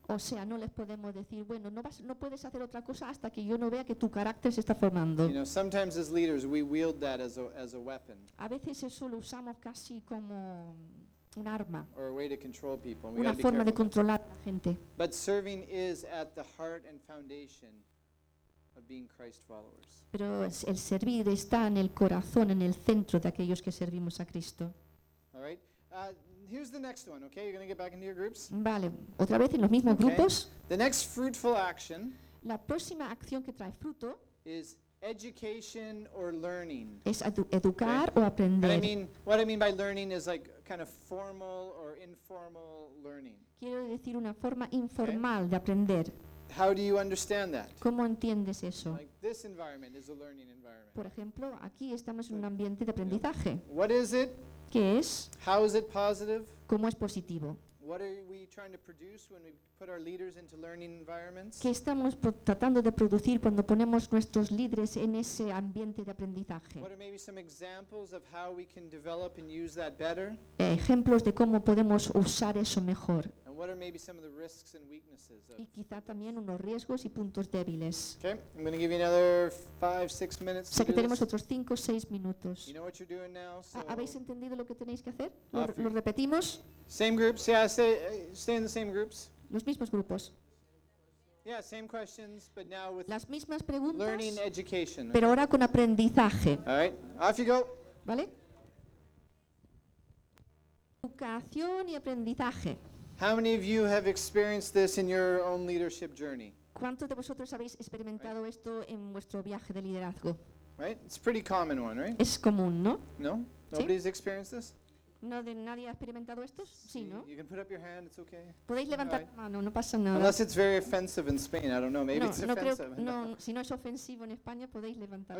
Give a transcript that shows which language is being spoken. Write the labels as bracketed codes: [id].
[es] O sea, no les podemos decir, bueno, no puedes hacer otra cosa hasta que yo no vea que tu carácter se está formando. [en] You know, sometimes as leaders we wield that as a weapon. [es] A veces eso lo usamos casi como un arma. [en] Or a way to control people. [es] Una forma de controlar a la gente. [en] But serving is at the heart and foundation of being Christ followers. [es] Pero el servir está en el corazón, en el centro de aquellos que servimos a Cristo. [en] All right. Here's the next one, okay? You're going to get back into your groups. [es] Vale, otra vez en los mismos [en] okay. [es] grupos. [en] The next fruitful action. [es] La próxima acción que trae fruto [en] is education or learning. [es] Es educar [en] okay. [es] o aprender. [en] And I mean, what I mean by learning is like kind of formal or informal learning. [es] Quiero decir una forma informal [en] okay. [es] de aprender. [en] How do you understand that? [es] ¿Cómo entiendes eso? [en] Like this environment is a learning environment. [es] Por ejemplo, aquí estamos en un ambiente de aprendizaje. [en] What is it? [es] ¿Qué es? [en] How is it positive? [es] ¿Cómo es positivo? [en] What are we trying to produce when we put our leaders into learning environments? [es] ¿Qué estamos tratando de producir cuando ponemos nuestros líderes en ese ambiente de aprendizaje? [en] What are maybe some examples of how we can develop and use that better? [es] Ejemplos de cómo podemos usar eso mejor. [en] What are maybe some of the risks and weaknesses? [es] Y quizá también unos riesgos y puntos débiles. [en] Okay, I'm going to give you another 5-6 minutes. [es] O sea, que tenemos otros 5-6 minutos. [en] You know what you're doing now, so [es] ¿habéis entendido lo que tenéis que hacer? ¿Lo repetimos? [en] Same groups, yeah, stay in the same groups. [es] Los mismos grupos. [en] Yeah, same questions, but now with [es] las mismas preguntas, [en] learning education. [es] Pero ahora con aprendizaje. [en] All right, off you go. [es] ¿Vale? Educación y aprendizaje. [en] How many of you have experienced this in your own leadership journey? [es] ¿Cuántos de vosotros habéis experimentado [en] right. [es] esto en vuestro viaje de liderazgo? [en] Right, it's a pretty common one, right? [es] Es común, ¿no? [en] No, nobody's [es] ¿sí? [en] experienced this. [es] No, de nadie ha experimentado esto. Sí, sí, ¿no? [en] You can put up your hand, it's okay. [es] Podéis levantar [en] right. [es] la mano, no pasa nada. [en] Unless it's very offensive in Spain, I don't know. Maybe [es] no, [en] it's offensive. [es] No, no, si no es ofensivo en España, podéis levantar